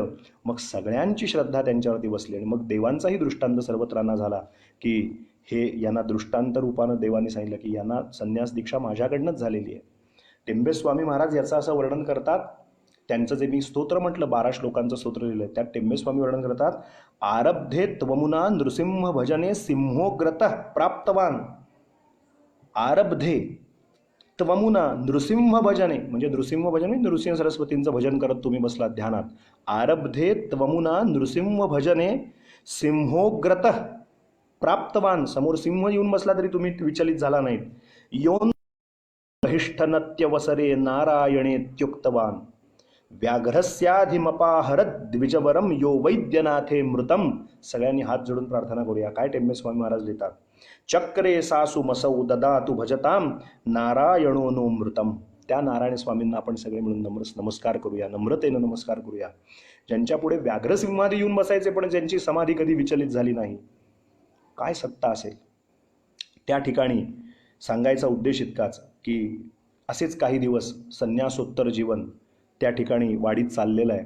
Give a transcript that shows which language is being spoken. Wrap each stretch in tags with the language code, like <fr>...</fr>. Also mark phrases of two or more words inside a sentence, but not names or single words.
<mr>मग सगळ्यांची श्रद्धा त्यांच्यावरती बसली आणि मग देवांचाही दृष्टांत सर्वत्रांना झाला की हे यांना दृष्टांत रूपानं देवांनी सांगितलं की यांना संन्यास दीक्षा माझ्याकडनंच झालेली आहे. टेंबेस्वामी महाराज याचं असं वर्णन करतात. त्यांचं जे मी स्तोत्र म्हटलं 12 श्लोकांचं स्तोत्र लिहिलं त्यात टेंबेस्वामी वर्णन करतात,</mr> <sa>आरब्धे त्वमुना नृसिंह भजने सिंहोग्रतः प्राप्तवान. आरब्धे त्वमुना नृसिंह भजने</sa> <mr>म्हणजे नृसिंह भजन म्हणजे नृसिंह सरस्वतींचं भजन करत तुम्ही बसलात ध्यानात.</mr> <sa>आरब्धे त्वमुना नृसिंह भजने सिंहोग्रतः प्राप्तवान.</sa> <mr>समोर सिंह येऊन बसला तरी तुम्ही विचलित झाला नाहीत.</mr> <sa>योन बहिष्ठनत्यवसरे नारायणेत्युक्तवान. व्याघ्रस्याधिमपाहरत द्विजवरम यो वैद्यनाथे मृतम.</sa> <mr>सगळ्यांनी हात जोडून प्रार्थना करूया. काय टेंबेस्वामी महाराज लिहितात,</mr> <sa>चक्रे सासु मसौ ददातु भजताम नारायणो नो मृतम.</sa> <mr>त्या नारायण स्वामींना आपण सगळे मिळून नमस्कार करूया, नम्रतेनं नमस्कार करूया, ज्यांच्या पुढे व्याघ्रसिंहादी येऊन बसायचे पण ज्यांची समाधी कधी विचलित झाली नाही. काय सत्ता असेल. त्या ठिकाणी सांगायचा उद्देश इतकाच की असेच काही दिवस संन्यासोत्तर जीवन त्या ठिकाणी वाडीत चाललेलं आहे.</mr>